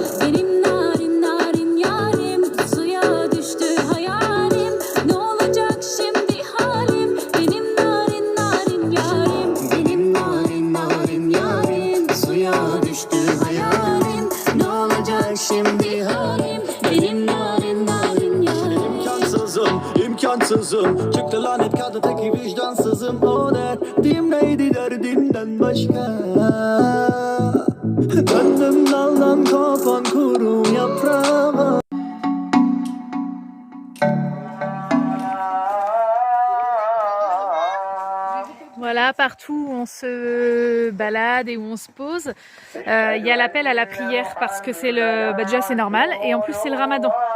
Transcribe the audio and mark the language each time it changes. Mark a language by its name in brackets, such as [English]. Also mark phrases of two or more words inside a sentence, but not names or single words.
[Turkish] Benim narin narin yarim, suya düştü hayalim, ne olacak şimdi halim, benim narin narin yarim, benim narin narin yarim, suya düştü hayalim, ne olacak şimdi halim, benim narin narin yarim. İmkansızım, çıktı lanet kadı teki vicdansızım, o derdim neydi derdimden başka. Döndüm daldan kopan kuru yaprağa. [French] Voilà, partout où on se balade et où on se pose, il y a l'appel à la prière parce que c'est déjà c'est normal et en plus c'est le ramadan.